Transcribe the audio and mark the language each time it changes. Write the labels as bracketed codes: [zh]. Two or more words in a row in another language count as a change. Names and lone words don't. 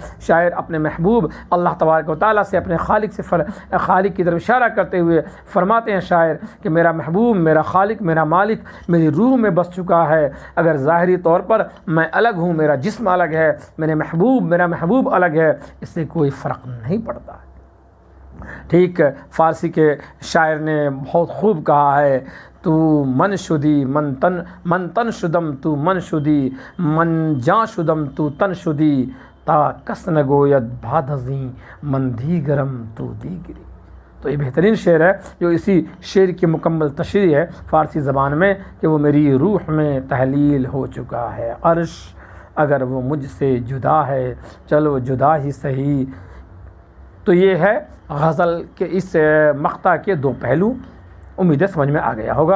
[ur] شاعر اپنے محبوب اللہ تبارک و تعالیٰ سے، اپنے خالق کی طرف اشارہ کرتے ہوئے فرماتے ہیں شاعر کہ میرا محبوب، میرا خالق، میرا مالک میری روح میں بس چکا ہے۔ اگر ظاہری طور پر میں الگ ہوں، میرا جسم الگ ہے، میرا محبوب الگ ہے، اس سے کوئی فرق نہیں پڑتا ہے۔ ٹھیک فارسی کے شاعر نے بہت خوب کہا ہے، [fa] تو من شدی من تن شدم تو من شدی من جاں شدم تو تن شدی تا کس نگوید بادھزیں من دیگرم تو دیگری۔ [ur] تو یہ بہترین شعر ہے جو اسی شعر کی مکمل تشریح ہے فارسی زبان میں کہ وہ میری روح میں تحلیل ہو چکا ہے عرش، اگر وہ مجھ سے جدا ہے چلو جدا ہی صحیح۔ تو یہ ہے غزل کے اس مقطع کے دو پہلو، امید ہے سمجھ میں آ گیا ہوگا۔